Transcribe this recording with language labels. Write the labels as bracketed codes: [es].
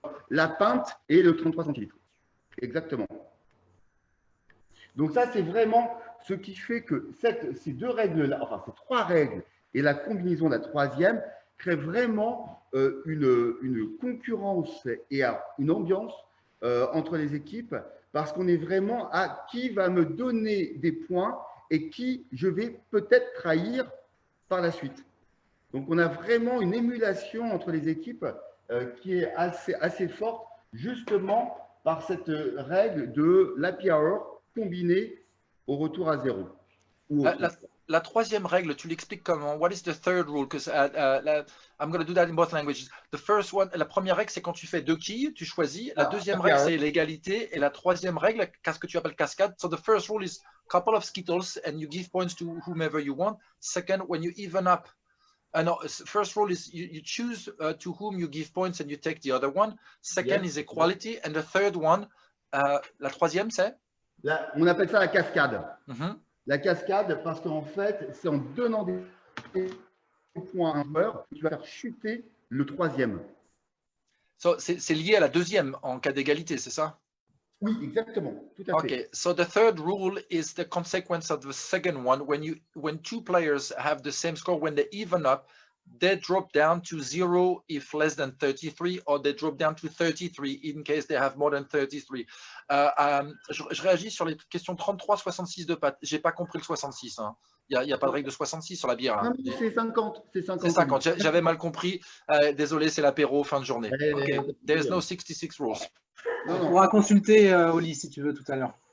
[fr] La pinte et le 33 centilitres. Exactement. Donc ça, c'est vraiment ce qui fait que ces deux règles-là, enfin ces trois règles et la combinaison de la troisième crée vraiment une concurrence et une ambiance entre les équipes parce qu'on est vraiment à qui va me donner des points et qui je vais peut-être trahir par la suite. Donc, on a vraiment une émulation entre les équipes qui est assez forte justement par cette règle de l'happy hour combinée au retour à 0. La troisième règle, tu l'expliques comment? [en] What is the third rule? Because I'm going to do that in both languages. The first one, [fr] la première règle, c'est quand tu fais deux quilles, tu choisis. La deuxième règle, c'est l'égalité. Et la troisième règle, qu'est-ce que tu appelles cascade? [en] So the first rule is couple of Skittles and you give points to whomever you want. Second, when you even up. No, first rule is you choose to whom you give points and you take the other one. Second is equality. And the third one, [fr] la troisième, c'est? On appelle ça la cascade. La cascade, parce qu'en fait, c'est en donnant des points à un joueur que tu vas faire chuter le troisième. So, c'est lié à la deuxième en cas d'égalité, c'est ça? Oui, exactement. Tout à fait. [en] Okay, so the third rule is the consequence of the second one. When two players have the same score, when they even up, they drop down to 0 if less than 33, or they drop down to 33 in case they have more than 33. [fr] Je réagis sur les questions 33-66 de Pat. J'ai pas compris le 66. Hein. Il n'y a pas de règle de 66 sur la bière. Hein. Non, c'est 50. C'est 50. J'avais mal compris. Désolé, c'est l'apéro, fin de journée. [en] Okay. There's no 66 rules. [fr] On pourra consulter Oli si tu veux tout à l'heure.